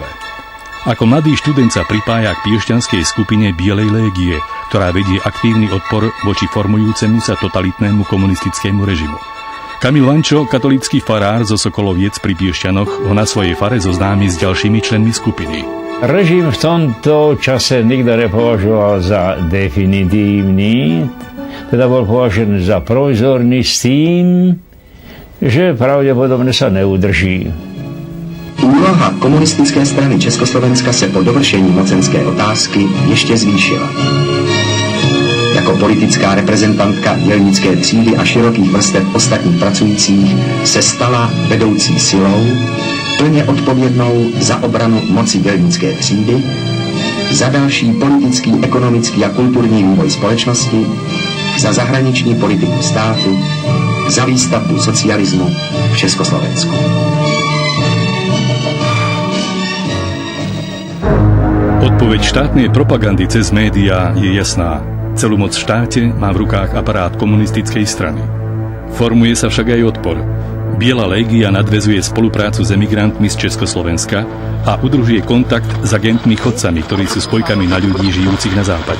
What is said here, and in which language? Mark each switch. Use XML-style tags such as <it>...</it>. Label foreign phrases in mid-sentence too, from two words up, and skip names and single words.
<sk>Ako mladý študent sa pripája k piešťanskej skupine Bielej légie, ktorá vedie aktívny odpor voči formujúcemu sa totalitnému komunistickému režimu. Kamil Vančo, katolícky farár zo Sokoloviec pri Piešťanoch, ho na svojej fare zoznámi s ďalšími členmi skupiny. Režim v tomto čase nikto nepovažoval za definitívny, teda bol považený za provizorný s tým, že</sk> <cs>pravděpodobně se neudrží. Úloha komunistické strany Československa se po dovršení mocenské otázky ještě zvýšila. Jako politická reprezentantka dělnické třídy a širokých vrstev ostatních pracujících se stala vedoucí silou, plně odpovědnou za obranu moci dělnické třídy, za další politický, ekonomický a kulturní vývoj společnosti, za zahraniční politiku státu, za výstavbu socialismu v Československu.</cs> <sk>Odpoveď štátnej propagandy cez médiá je jasná. Celú moc v štáte má v rukách aparát komunistickej strany. Formuje sa však aj odpor. Biela légia nadväzuje spoluprácu s emigrantmi z Československa a udružuje kontakt s agentmi chodcami, ktorí sú spojkami na ľudí žijúcich na západe.</sk>